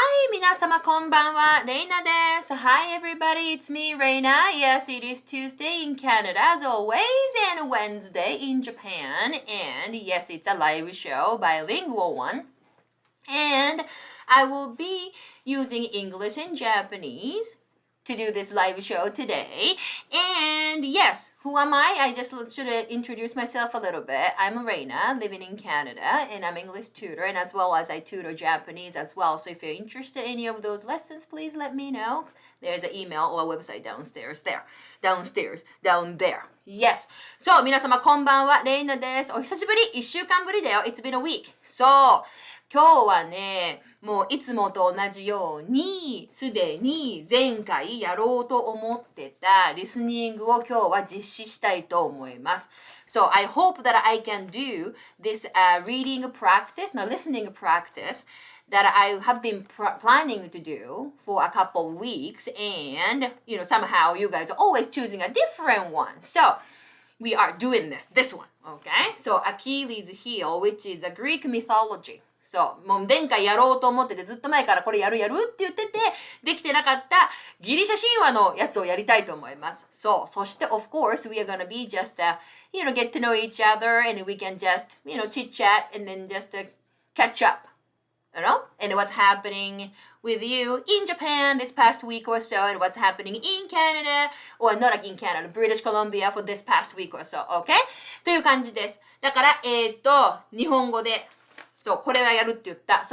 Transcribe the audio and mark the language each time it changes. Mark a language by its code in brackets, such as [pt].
[ja] 皆様こんばんは、レイナです。 [en] Hi everybody, it's me, Reina. Yes, it is Tuesday in Canada as always and Wednesday in Japan. And yes, it's a live show, bilingual one. And I will be using English and Japanese to do this live show today. And yes, who am I? I just should introduce myself a little bit. I'm Reina, living in Canada, and I'm English tutor, and as well as I tutor Japanese as well. So if you're interested in any of those lessons, please let me know. There's an email or a website downstairs there. Down there. Yes. [ja] So, 皆様こんばんは、レイナです。お久しぶり、1週間ぶりだよ。 [en] It's been a week. [ja] So, 今日はね、もういつもと同じように、すでに前回やろうと思ってたリスニングを今日は実施したいと思います。 [en] So I hope that I can do this reading practice, listening practice that I have been planning to do for a couple of weeks, and somehow you guys are always choosing a different one. So we are doing this one, okay? So Achilles' heel, which is a Greek mythology. [ja] そう、もう前回やろうと思っててずっと前からこれやるって言っててできてなかったギリシャ神話のやつをやりたいと思います。そう、そして [en] of course we are gonna be just get to know each other and we can just chit chat and then just catch up, and what's happening with you in Japan this past week or so and what's happening in Canada or not in Canada, British Columbia for this past week or so, okay? [ja] という感じです。だから日本語でそう、これはやるって言った。